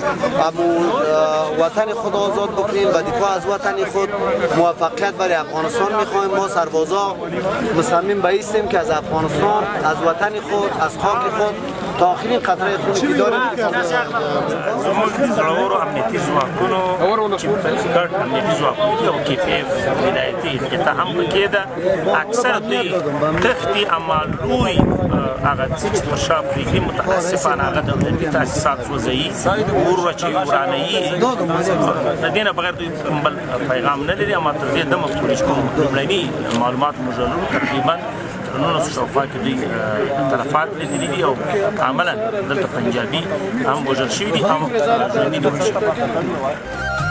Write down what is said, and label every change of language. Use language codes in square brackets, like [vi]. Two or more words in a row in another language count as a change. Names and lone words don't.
[fa] وطن خود آزاد بکنیم و دفاع از وطن خود موفقیت برای افغانستان میخوایم ما سربازا مصمم به ایستیم که از افغانستان از وطن خود از خاک خود تا آخرین قطره خونی که داریم [ps] زړورو امنیتي ځواکونو چې ګډ امنیتي ځواکونه دي او KPF ولایتي القطاع هم پکې ده اکثر دوی تښتي اما لوی هغه څه چې پر شا پرېږدي متاسفانه هغه دولتي تاسیسات سوځوي اور اچوي ورانوي د دې نه بغیر دوی بل پیغام نه لري اما تر دې دمه پورې چې کوم لومړني معلومات موږ لرو تقریبا نو شاوخوا کې دوی تلفات لیدلي دي او عملا دلته پنجابي هم وژل شوي دي هم ژوندي نیول شوي